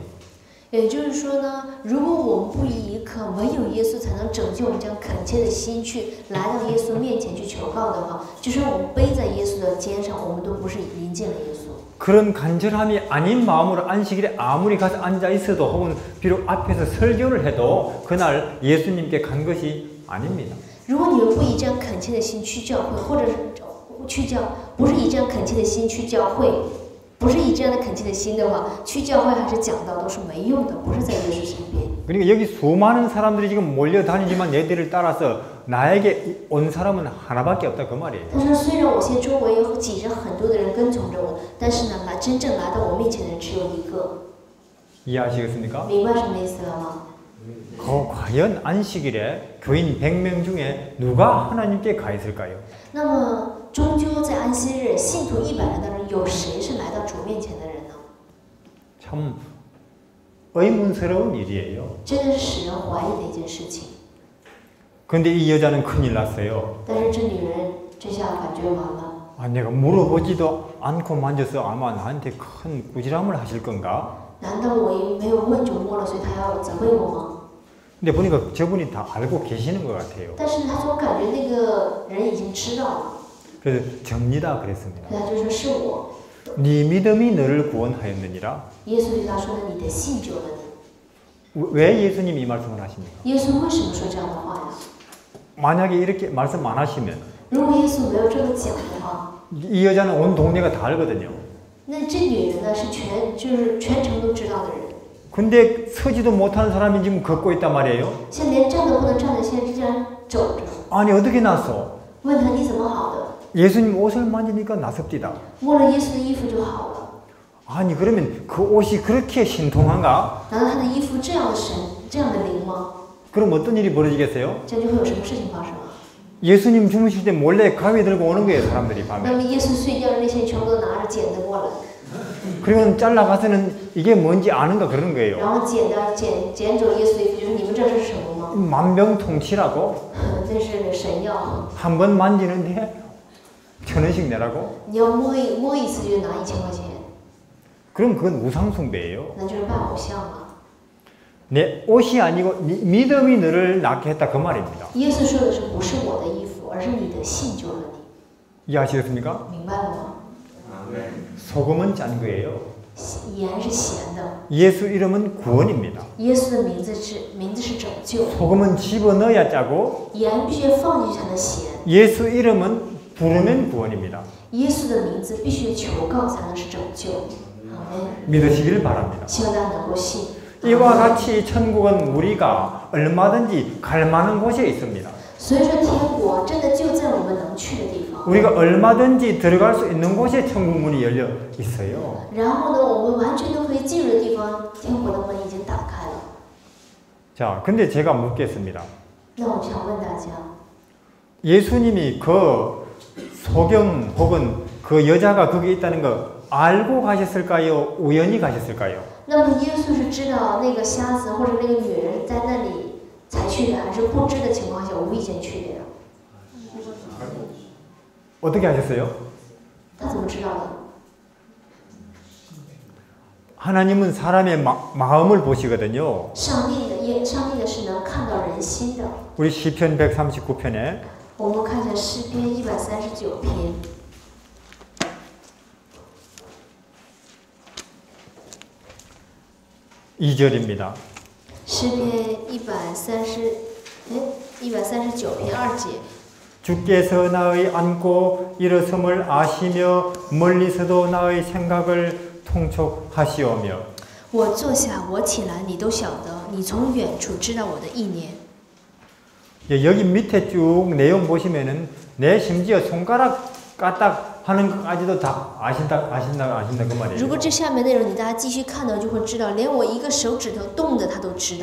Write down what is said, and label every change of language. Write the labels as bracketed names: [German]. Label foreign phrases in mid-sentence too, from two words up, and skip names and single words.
[Chinese] 也就是说呢，如果我们不以一颗唯有耶稣才能拯救我们这样恳切的心去来到耶稣面前去求告的话，就是我们背在耶稣的肩上，我们都不是临近了耶稣。 [Korean] 그런 간절함이 아닌 마음으로 안식일에 아무리 가서 앉아 있어도 혹은 비록 앞에서 설교를 해도 그날 예수님께 간 것이 아닙니다. [Chinese] 如果你们不以这样恳切的心去教会，或者是不是以这样恳切的心去教会，不是以这样的恳切的心的话，去教会还是讲道都是没用的，不是在耶稣身边。 [Korean] 그러니까 여기 수많은 사람들이 지금 몰려다니지만 내 뒤를 따라서 나에게 온 사람은 하나밖에 없다 그 말이에요. [Chinese] 他说，虽然我现在周围有挤着很多的人跟从着我，但是呢，真正来到我面前的人只有一个。 [Korean] 이해하시겠습니까? [Chinese] 明白什么意思了吗？ [Korean] 과연 안식일에 교인 100명 중에 누가 하나님께 가 있을까요? [Chinese] 那么，终究在安息日，信徒100人当中，有谁是来到主面前的人呢？ [Korean] 참 의문스러운 일이에요. [Chinese] 真的是使人怀疑的一件事情。 [Korean] 근데 이 여자는 큰일 났어요. [Chinese] 但是这女人这下感觉完了。 [Korean] 아, 내가 물어보지도 않고 만져서 아마 나한테 큰 꾸지람을 하실 건가? [Chinese] 难道我没有问就摸了，所以他要责备我吗？ [Korean] 근데 보니까 저분이 다 알고 계시는 것 같아요. [Chinese] 但是他总感觉那个人已经知道了， [Korean] 그래서 접니다 그랬습니다. [Chinese] 所以他就说是我。 [Korean] 네 믿음이 너를 구원하였느니라. [Chinese] 耶稣对他说呢：“你的信救了你。” [Korean] 왜 예수님이 이 말씀을 하십니까? [Chinese] 耶稣为什么说这样的话呀？ [Korean] 만약에 이렇게 말씀 안 하시면 [Chinese] 如果耶稣没有这么讲的话， [Korean] 이 여자는 온 동네가 다 알거든요. [Chinese] 那这女人呢是全城都知道的人， [Korean] 근데 서지도 못하는 사람이 지금 걷고 있단 말이에요. [Chinese] 现在连站都不能站的，现在这样走着。 [Korean] 아니 어떻게 났어? [Chinese] 问他你怎么好的？ [Korean] 예수님 옷을 만지니까 나섭디다. [Chinese] 摸了耶稣的衣服就好了。 [Korean] 아니 그러면 그 옷이 그렇게 신통한가? [Chinese] 难道他的衣服这样的神，这样的灵吗？ [Korean] 그럼 어떤 일이 벌어지겠어요? [Chinese] 这样就会有什么事情发生啊？ [Korean] 예수님 주무실 때 몰래 가위 들고 오는 거예요 사람들이 [Chinese] 那 [Korean] 밤에. [Chinese] 么耶稣睡觉的那些人全部都拿着剪子过来， [Korean] 그리고 잘라가서는 이게 뭔지 아는가 그러는 거예요. [Chinese] 然后剪走耶稣的衣服，就是你们知道这是什么吗？ [Korean] 만병통치라고 [Chinese] 这是神药， [Korean] 한 번 만지는데 1,000원씩 내라고? [Chinese] 你要摸一次就拿1000块钱， [Korean] 그럼 그건 우상숭배예요. [Chinese] 那就是拜偶像了。 [Korean] 내 옷이 아니고 믿음이 너를 낫게 했다 그 말입니다. [Chinese] 耶稣说的是不是我的衣服，而是你的信救了你， [Korean] 이해하시겠습니까? [Chinese] 明白了吗？ [Korean] 소금은 짠 거예요. [Chinese] 盐是咸的， [Korean] 예수 이름은 구원입니다. [Chinese] 耶稣的名字是拯救， [Korean] 소금은 집어넣어야 짜고 [Chinese] 盐必须放进去才能咸， [Korean] 예수 이름은 부르면 구원입니다. [Chinese] 耶稣的名字必须求告才能是拯救。阿门。 [Korean] 믿으시길 바랍니다. [Chinese] 希望大家能够信。 [Korean] 이와 같이 천국은 우리가 얼마든지 갈 만한 곳에 있습니다. [Chinese] 所以说，天国真的就在我们能去的地方。 [Korean] 우리가 얼마든지 들어갈 수 있는 곳에 천국 문이 열려 있어요. [Chinese] 然后呢，我们完全都可以进入的地方，天国的门已经打开了。 [Korean] 자, 근데 제가 묻겠습니다. [Chinese] 那我想问大家， [Korean] 예수님이 그 소경 혹은 그 여자가 거기 있다는 거 알고 가셨을까요? 우연히 가셨을까요? [Chinese] 那么耶稣是知道那个瞎子或者那个女人在那里才去的，还是不知的情况下无意间去的呀？ [Korean] 어떻게 하셨어요? [Chinese] 他怎么知道的？ [Korean] 하나님은 사람의 마음을 보시거든요. [Chinese] 上帝的是能看到人心的。 [Korean] 우리 시편 139편에 [Chinese] 我们看一下诗篇139篇， [Korean] 2절입니다. [Chinese] 诗篇139篇2节。 [Korean] 주께서 나의 앉고 일어섬을 아시며 멀리서도 나의 생각을 통촉하시오며 [Chinese] 我坐下，我起来，你都晓得，你从远处知道我的意念。 [Korean] 여기 밑에 쭉 내용 보시면은 내 심지어 손가락 까딱 하는 것까지도 다 아신다 그 말이에요. [Chinese] 如果这下面内容你大家继续看到，就会知道，连我一个手指头动的他都知道。